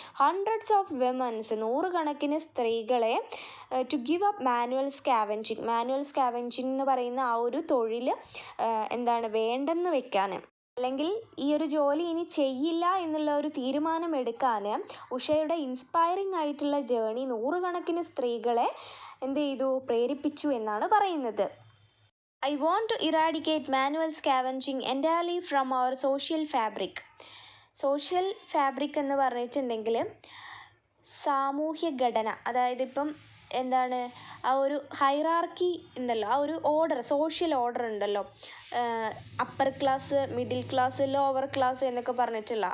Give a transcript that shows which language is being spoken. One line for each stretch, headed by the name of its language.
English: hundreds of womens,
Malayalam: 100 കണക്കിന് സ്ത്രീകളെ
English: to give up manual scavenging
Malayalam: എന്ന് പറയുന്ന ആ ഒരു തൊഴിൽ വേണ്ടെന്ന് വെക്കാൻ, അല്ലെങ്കിൽ ഈ ഒരു ജോലി ഇനി ചെയ്യില്ല എന്നുള്ള ഒരു തീരുമാനം എടുക്കാൻ ഉഷയുടെ ഇൻസ്പയറിംഗ് ആയിട്ടുള്ള ജേർണി 100 കണക്കിന് സ്ത്രീകളെ പ്രേരിപ്പിച്ചു എന്നാണ് പറയുന്നത്.
English: I want to eradicate manual scavenging entirely from our social fabric.
Malayalam: Social fabric എന്ന് പറഞ്ഞിട്ടുണ്ടെങ്കിൽ സാമൂഹ്യ ഘടന, അതായത് ഇപ്പം ആ ഒരു ഹൈറാർക്കി ഉണ്ടല്ലോ, ആ ഒരു ഓർഡർ, സോഷ്യൽ ഓർഡർ ഉണ്ടല്ലോ, upper class, middle class, lower class എന്നൊക്കെ പറഞ്ഞിട്ടുള്ള.